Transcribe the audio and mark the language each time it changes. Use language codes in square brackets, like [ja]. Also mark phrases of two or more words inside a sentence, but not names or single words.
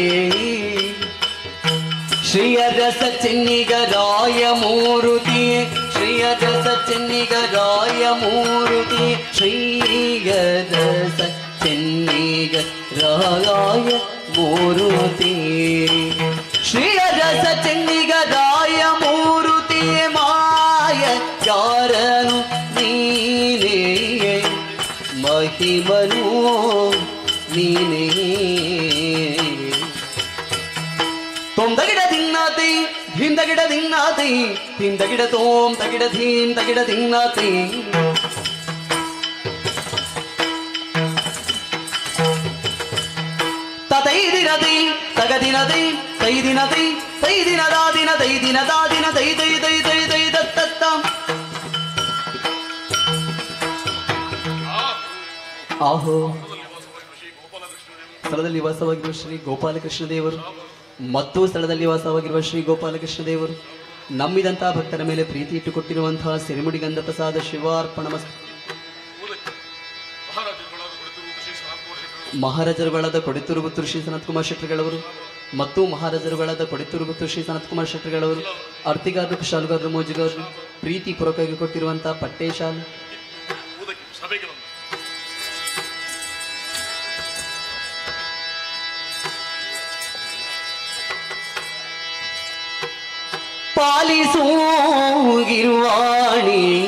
[kn] ಶ್ರೀಯರಸ ಚೆನ್ನಿಗರಾಯ ಮೂರುತಿ ಶ್ರೀಯರಸ ಚೆನ್ನಿಗರಾಯ ಮೂರುತಿ ಶ್ರೀಯರಸ ಚೆನ್ನಿಗರಾಯ ಮೂರುತಿ ಶ್ರೀಯರಸ ಚೆನ್ನಿಗರಾಯ ಮೂರುತಿ ಮಾಯ ಯಾರನು ನೀನೇ ಮಹಿಮನು ನೀನೇ ತೊಂದಗಿಡ ದಿನ್ನಾತಿ ಧಿಂದಗಿಡ ದಿನ್ನಾತಿ ಧಿಂದಗಿಡ ತೋಂ ತಗಿಡ ಧೀಂ ತಗಿಡ ದಿನ್ನಾತಿ ತೈದಿನದಿ ತಗದಿನದಿ ತೈದಿನದಿ ತೈದಿನದಾದಿನ ತೈದಿನದಾದಿನ ತೈ ತೈ ತೈ ತೈ ತೈ ದತ್ತ ಆಹೋ ಸ್ಥಳದಲ್ಲಿ ವಾಸವಾಗಿರುವ ಶ್ರೀ ಗೋಪಾಲಕೃಷ್ಣ ದೇವರು ಮತ್ತು ಸ್ಥಳದಲ್ಲಿ ವಾಸವಾಗಿರುವ ಶ್ರೀ ಗೋಪಾಲಕೃಷ್ಣ ದೇವರು ನಂಬಿದಂತಹ ಭಕ್ತರ ಮೇಲೆ ಪ್ರೀತಿ ಇಟ್ಟುಕೊಟ್ಟಿರುವಂತಹ ಸಿರಿಮುಡಿಗಂಧ ಪ್ರಸಾದ ಶಿವಾರ್ಪಣ ಮಹಾರಾಜರುಗಳಾದ ಕೊಡಿತೂರುಗುತ್ತೂರು ಶ್ರೀ ಸನತ್ಕುಮಾರ್ ಶೆಟ್ಟರ್ಗಳವರು ಮತ್ತು ಮಹಾರಾಜರುಗಳಾದ ಕೊಡಿತೂರುಗುತ್ತೂರು ಶ್ರೀ ಸನತ್ಕುಮಾರ್ ಶೆಟ್ಟರ್ಗಳವರು ಅರ್ತಿಗಾರರು ಶಾಲುಗಾರರು ಮೋಜಿಗಾರರು ಪ್ರೀತಿ ಪೂರ್ವಕವಾಗಿ ಕೊಟ್ಟಿರುವಂತಹ ಪಟ್ಟೆ ಶಾಲೆ ಪಾಲಿಸೋಗಿರುವಾಣಿ